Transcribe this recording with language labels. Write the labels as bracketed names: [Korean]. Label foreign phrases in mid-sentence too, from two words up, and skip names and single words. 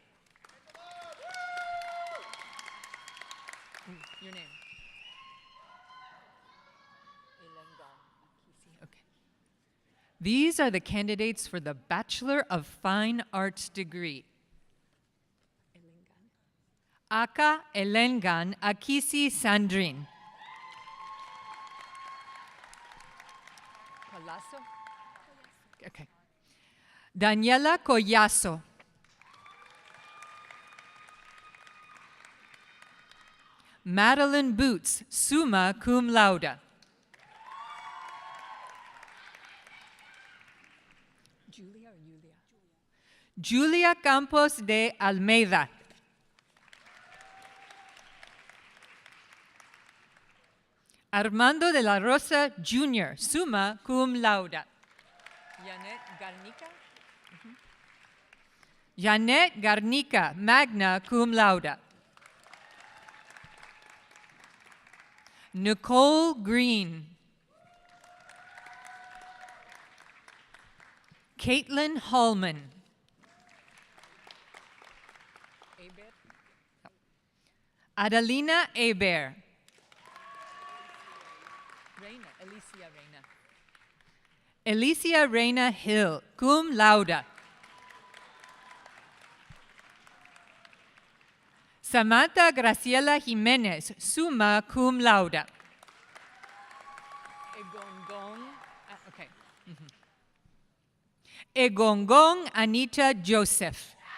[English] Your name? Okay. These are the candidates for the Bachelor of Fine Arts degree. Aka Elengan Akisi Sandrine. Palazzo? Okay. Daniela Collazo. Madeline Boots, [Latin] summa cum laude. [English] Julia Campos de Almeida. Armando de la Rosa Jr., [Latin] summa cum laude. [English] Janet Garnica, [Latin] magna cum laude. [English] Nicole Green. Caitlin Hallman. Adelina Aber. Alicia Reina Hill, [Latin] cum laude. [English] Samantha Graciela Jimenez, [Latin] summa cum laude. [English] Egongong Anita Joseph.